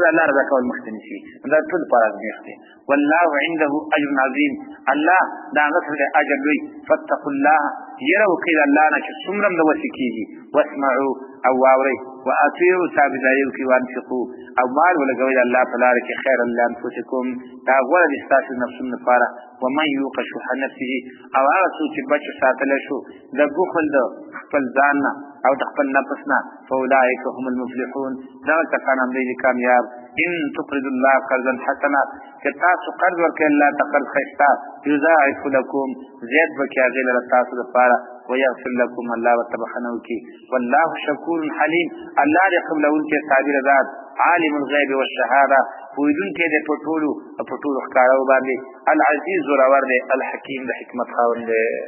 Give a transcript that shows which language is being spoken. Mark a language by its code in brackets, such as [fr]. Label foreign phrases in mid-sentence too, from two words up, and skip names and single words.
[ps] د الله رضا کول مخې ته نیسي دا ټول لپاره ازمیښت دی [ar] والله عنده اجر عظیم [ps] الله د هغه سره اجر لوی [ar] فاتقوا الله [ps] یره وکړئ د الله نه چې څومره هم د وسې کېږي واسمعوا او واورئ واطیعوا تابعداري وکړئ وانفقوا او مال ولګوئ د الله په لاره کې [ar] خیرا لانفسکم [ps] دا غوره دي ستاسو نفسونو لپاره [ar] ومن یوق شح نفسه [ps] او هغه څوک چې بچ ساتلی شو د بخل د خپل ځان نه او د خپل نفس نه [ar] فاولئک هم المفلحون [ps] دغه کسان هم دی کامیاب [ar] ان تقرضوا الله قرضا حسنا [ps] که تاسو قرض ورکړئ الله ته قرض ښایسته [ar] یضاعف لکم [ps] زیات به کړي هغې لره ستاسو لپاره [ar] ویغفر لکم [ps] الله ورته بخښنه وکړي [ar] والله شکور حلیم [ps] الله دې قبلوونکی صابر ذات [ar] عالم الغیب والشهاده [ps] پوهېدونکی دی په ټولو ښکارو باندې العزیز زورور دی الحکیم د حکمت خاوند دی